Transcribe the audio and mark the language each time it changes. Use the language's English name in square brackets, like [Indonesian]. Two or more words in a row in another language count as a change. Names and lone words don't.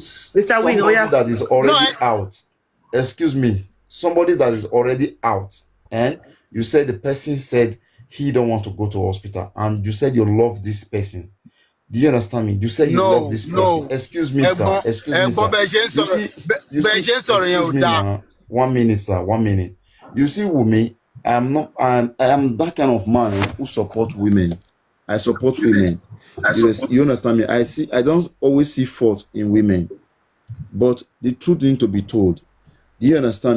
[English] Mr. Win, oh somebody yeah. that is No, already out. Excuse me. Somebody that is already out. And you said the person said he don't want to go to hospital, and you said you love this person. Do you understand me? You said you love no, this person. no. Excuse me, sir. [Yoruba] Ẹ̀gbọ́n, [English] Excuse me, [Yoruba] ẹ̀gbọ́n [English] sir. [Yoruba] bẹ́ẹ̀ ṣe ń [English] You [Yoruba] sọ̀rọ̀, [English] see, you [Yoruba] bẹ́ẹ̀ [English] see, [Yoruba] ṣe ń sọ̀rọ̀ yẹn [English] excuse [Yoruba] ò [English] me [Yoruba] dáa. [English] now. 1 minute, sir. 1 minute. You see, Wumi, I am that kind of man who support women. I support women. You understand me? I don't always see fault in women, but the truth need to be told. Do you understand me?